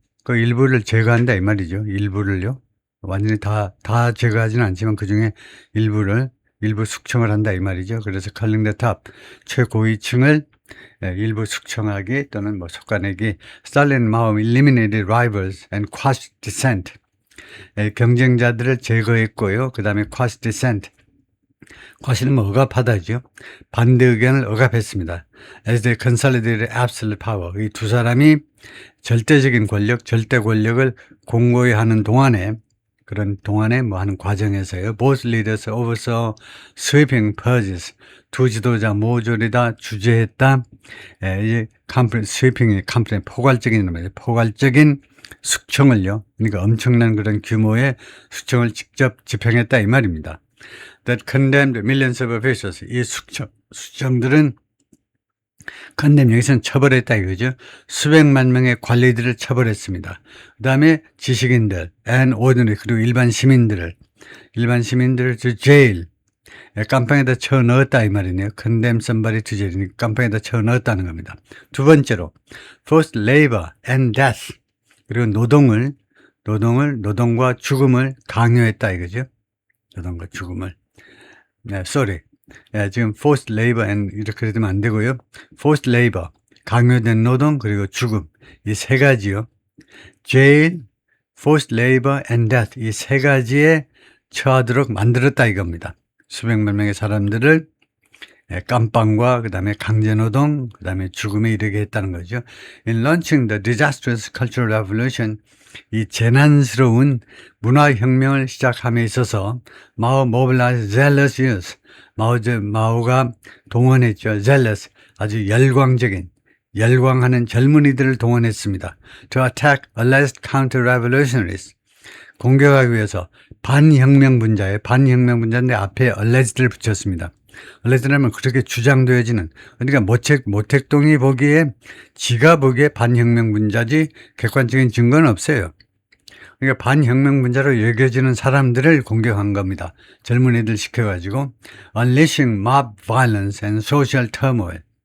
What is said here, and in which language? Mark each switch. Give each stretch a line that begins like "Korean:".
Korean: 그 일부를 제거한다 이 말이죠. 일부를요. 완전히 다 제거하지는 않지만 그중에 일부 숙청을 한다 이 말이죠. 그래서 컬링 더 탑, 최고위층을 일부 숙청하기 또는 뭐 솎아내기.
English: 스탈린 마오 eliminated rivals and quashed dissent.
Korean: 경쟁자들을 제거했고요. 그 다음에
English: quashed dissent.
Korean: quash는 뭐 억압하다죠. 반대 의견을 억압했습니다.
English: As they consolidated absolute power.
Korean: 이 두 사람이 절대적인 권력, 절대 권력을 공고히 하는 동안에, 그런 동안에 뭐 하는 과정에서요.
English: Both leaders oversaw sweeping purges.
Korean: 두 지도자 모조리 다 주재했다. 이제 sweeping이 포괄적인 숙청을요. 그러니까 엄청난 그런 규모의 숙청을 직접 집행했다 이 말입니다.
English: That condemned millions of officials.
Korean: 이 숙청들은 condemn 여기서는 처벌했다 이거죠. 수백만 명의 관리들을 처벌했습니다. 그 다음에 지식인들
English: and ordinary
Korean: 그리고 일반 시민들을
English: to jail.
Korean: 깜빵에다 채워 넣었다 이 말이네요.
English: condemn somebody to jail.
Korean: 깜빵에다 채워 넣었다는 겁니다. 두 번째로
English: forced labor and death.
Korean: 그리고 노동과 죽음을 강요했다 이거죠. 노동과 죽음을. 지금
English: forced labor and
Korean: 이렇게 되면 안 되고요.
English: forced labor,
Korean: 강요된 노동 그리고 죽음 이 세 가지요.
English: jail, forced labor and death
Korean: 이 세 가지에 처하도록 만들었다 이겁니다. 수백만 명의 사람들을 깜빵과 그 다음에 강제노동, 그 다음에 죽음에 이르게 했다는 거죠.
English: In launching the disastrous cultural revolution,
Korean: 이 재난스러운 문화혁명을 시작함에 있어서 마오
English: mobilized zealous youth,
Korean: 마오가 동원했죠. zealous, 아주 열광하는 젊은이들을 동원했습니다.
English: To attack alleged counter-revolutionaries,
Korean: 공격하기 위해서 반혁명분자인데 앞에 alleged를 붙였습니다. alleged라면 그렇게 주장되어지는, 그러니까 모택동이 보기에 지가 보기에 반혁명분자지 객관적인 증거는 없어요. 그러니까 반혁명분자로 여겨지는 사람들을 공격한 겁니다. 젊은이들 시켜가지고
English: unleashing mob violence and social turmoil.